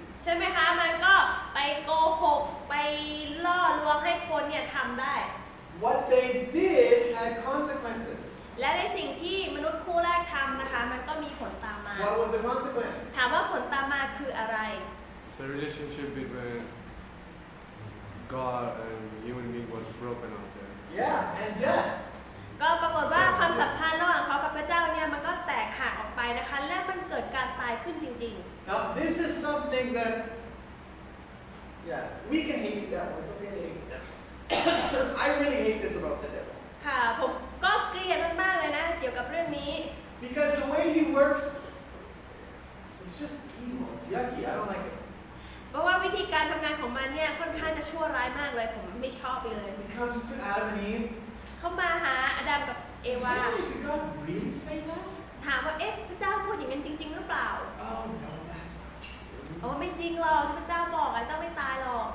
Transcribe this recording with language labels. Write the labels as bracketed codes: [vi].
[th] ใช่ไหมคะมันก็ไปโกหกไปล่อลวงให้คนเนี่ยทำได้ [en] What they did had consequences. [th] และในสิ่งที่มนุษย์คู่แรกทำนะคะมันก็มีผลตามมา [en] What was the consequence? [th] ถามว่าผลตามมาคืออะไร [en] The relationship between God and human being was broken out there. Yeah, and death. [th] ก็ปรากฏว่าความสัมพันธ์ระหว่างเขากับพระเจ้าเนี่ยมันก็แตกหักออกไปนะคะและมันเกิดการตายขึ้นจริง [en] Now, this is something that, yeah, we can hate the devil. It's okay to hate the devil. I really hate this about the devil. [th] ๆ ค่ะผมก็เกลียดมากๆเลยนะเกี่ยวกับเรื่องนี้ [en] Because the way he works, it's just evil. It's yucky. I don't like it. [th] เพราะว่าวิธีการทำงานของมันเนี่ยค่อนข้างจะชั่วร้ายมากเลยผมไม่ชอบเลย [en] When it comes to Adam and Eve, [th] เขามาหาอาดัมกับเอวา [en] really, did God really say that? [th] ถามว่าพระเจ้าพูดอย่างนั้นจริงๆหรือเปล่า [en] Oh, no, that's not true. [th] อ๋อไม่จริงหรอกที่พระเจ้าบอกเจ้าไม่ตายหรอก